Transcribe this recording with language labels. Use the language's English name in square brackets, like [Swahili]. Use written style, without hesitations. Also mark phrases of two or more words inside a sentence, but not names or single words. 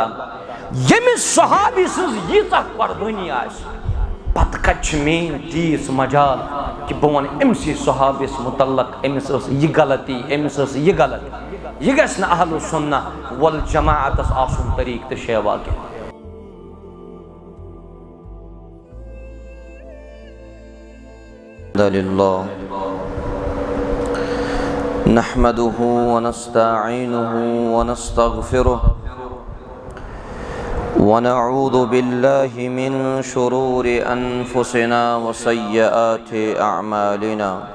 [Kashmiri] ییٚمِس صحابی سٕنٛز ییٖژاہ قۄربٲنی آسہِ، پتہٕ کتہِ چھِ میٲنۍ تیٖژ مجال کہِ بہٕ ونہٕ أمسٕے صحابیس متعلق أمِس ٲس یہِ غلطی، أمِس ٲس یہِ غلط. یہِ گژھِ نہٕ [Arabic] اہل السنہ [Kashmiri] والجماعتس آسُن طریٖقہٕ تہٕ شیوا کینٛہہ. [Arabic] لله نحمده ونستعينه ونستغفره ونعوذ بالله من شرور أنفسنا وسيئات أعمالنا.